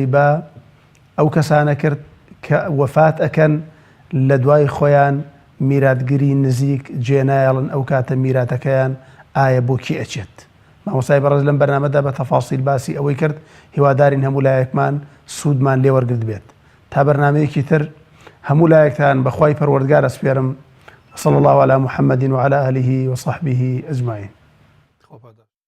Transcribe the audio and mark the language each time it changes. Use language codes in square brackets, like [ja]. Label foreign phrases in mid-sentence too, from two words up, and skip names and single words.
[ckb] بە ئەو کەسانە کرد کە وەفات ئەکەن لە دوای خۆیان میراتگیری نزیک جێنایڵن ئەو کاتە میراتەکەیان ئایا بۆ کی ئەچێت مامۆستای بەڕێز لەم بەرنامەدا بە تەفاسیل باسی ئەوەی کرد هیوادارین هەموو لایەکمان سوودمان لێ وەرگرت بێت تا بەرنامەیەکی تر هەموو لایەکتان بەخوای پەروەردگار ئەسپێرم [ar] صلى الله على محمد وعلى آله وصحبه أجمعين.